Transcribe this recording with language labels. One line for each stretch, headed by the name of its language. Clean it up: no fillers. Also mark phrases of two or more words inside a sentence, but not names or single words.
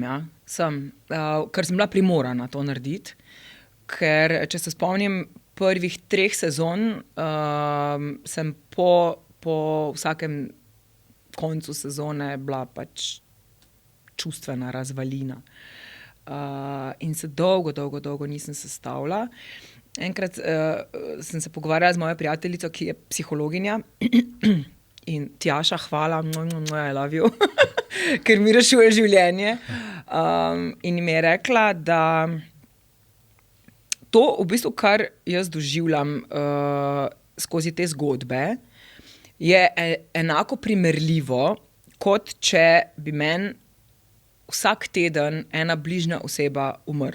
Slovenian: Ker sem bila primorana to narediti, ker če se spomnim prvih 3 sezon, sem po vsakem koncu sezone bila pač čustvena razvalina. In se dolgo nisem sestavila. Enkrat sem se pogovarjala z mojo prijateljico, ki je psihologinja, in Tjaša, hvala,
English: I love you,
Slovenian: ker mi rešuje življenje. In mi je rekla, da to, v bistvu, kar jaz doživljam skozi te zgodbe, je enako primerljivo, kot če bi meni vsak teden ena bližnja oseba umrla.